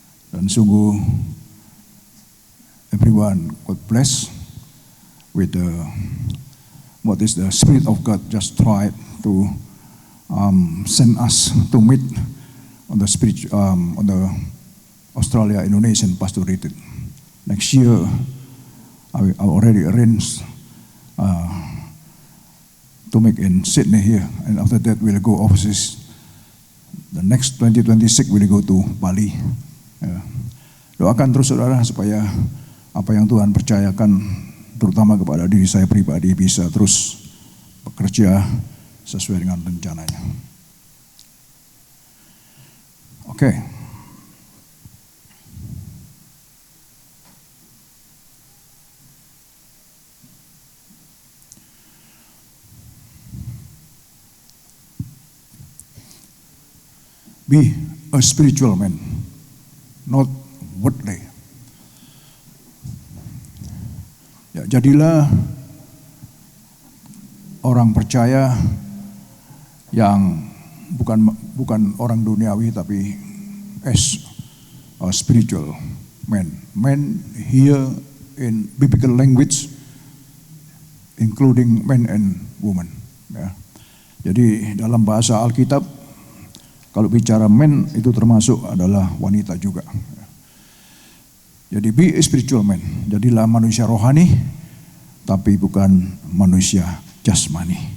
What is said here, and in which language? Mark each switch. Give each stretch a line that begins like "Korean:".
Indonesian: Dan sungguh
English: everyone got blessed with what is the Spirit of God just tried to send us to meet on the Australia-Indonesian Pastor Retreat. Next year, I already arranged to make in Sydney here, and after that we'll go overseas. The next 2026 we'll go to Bali. Yeah.
Indonesian: Doakan terus saudara supaya apa yang Tuhan percayakan terutama kepada diri saya pribadi bisa terus bekerja sesuai dengan rencananya. Oke.
English: Be a spiritual man, not worldly.
Indonesian: Ya, jadilah orang percaya yang bukan orang duniawi tapi
English: as a spiritual man. Man here in biblical language including man and woman.
Indonesian: Ya. Jadi dalam bahasa Alkitab kalau bicara man itu termasuk adalah wanita juga. Jadi
English: be a spiritual man,
Indonesian: jadilah manusia rohani, tapi bukan manusia jasmani.